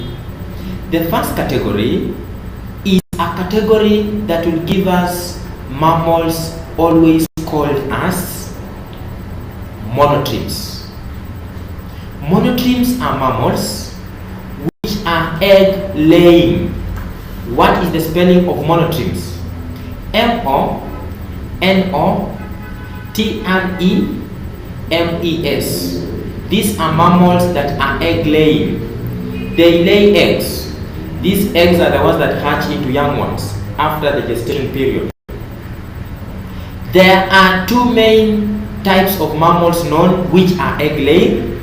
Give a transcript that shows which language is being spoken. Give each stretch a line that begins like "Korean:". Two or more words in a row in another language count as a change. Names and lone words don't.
English: The first category is a category that will give us mammals always called as monotremes. Monotremes are mammals which are egg laying. What is the spelling of monotremes? M-O-N-O-T-R-E-M-E-S. These are mammals that are egg laying. They lay eggs. These eggs are the ones that hatch into young ones after the gestation period. There are two main types of mammals known which are egg laying.